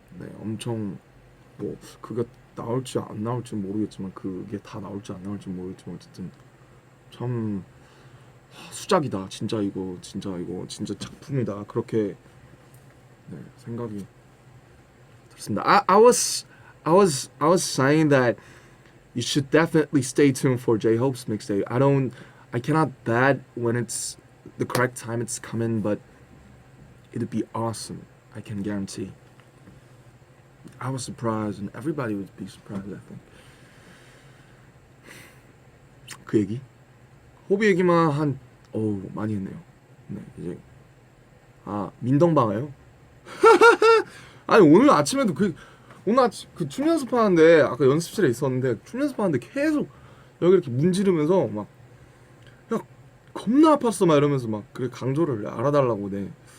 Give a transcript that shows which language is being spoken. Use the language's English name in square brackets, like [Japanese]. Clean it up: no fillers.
[Korean] 네, 엄청 뭐 그게 나올지 안 나올지 모르겠지만 그게 다 나올지 안 나올지 모르겠지만 어쨌든 참 수작이다. 진짜 이거 진짜 작품이다. 그렇게 네, 생각이 들었습니다. [English] I was saying that you should definitely stay tuned for J-Hope's mixtape. I cannot bet when it's the correct time it's coming, but it'd be awesome. I can guarantee. I was surprised, and everybody would be surprised. I think. [Korean] 그 얘기? 호비 얘기만 많이 했네요. 네, 이제 민덩방아요. 아니 오늘 아침 그 춤 연습하는데 아까 연습실에 있었는데 춤 연습하는데 계속 여기 이렇게 문지르면서 막 야 겁나 아팠어 막 이러면서 막 그래 강조를 알아달라고. 네.